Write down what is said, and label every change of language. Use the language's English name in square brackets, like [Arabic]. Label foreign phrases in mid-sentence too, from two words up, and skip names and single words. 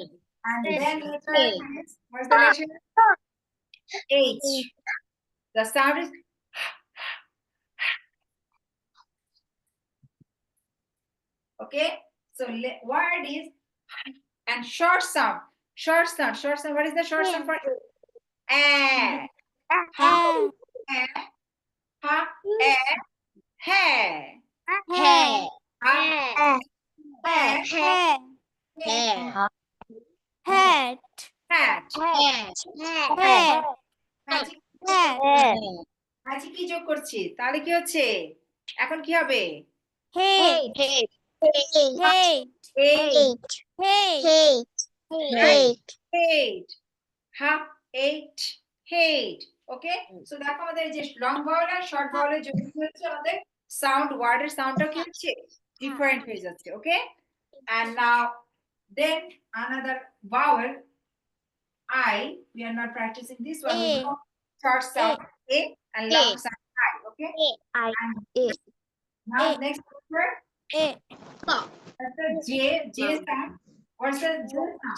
[English] and then letter is what's the letter H the sound is okay so word is and short sound what is the short sound for ha ha hair Hair. ha hair Hair. Hat. Hat. hat Hat. magic Hat. [Bangla] magic কি যোগ করছি তাহলে কি হচ্ছে এখন কি হবে [English] Hate. Hate. Hate. eight Hate. hate ha eight hate okay so [Bangla] দেখো আমাদের এই যে [English] long vowel [Bangla] আর [English] short vowel's [Bangla] জন্য কি হচ্ছে আমাদের [English] sound word's sound [Bangla] কি হচ্ছে ডিফারেন্ট হয়ে যাচ্ছে ওকে [English] and now then another vowel I we are not practicing this one we A. know short sound a and long A. sound I okay I. and A. now A. next word A. that's the J sound what's the J sound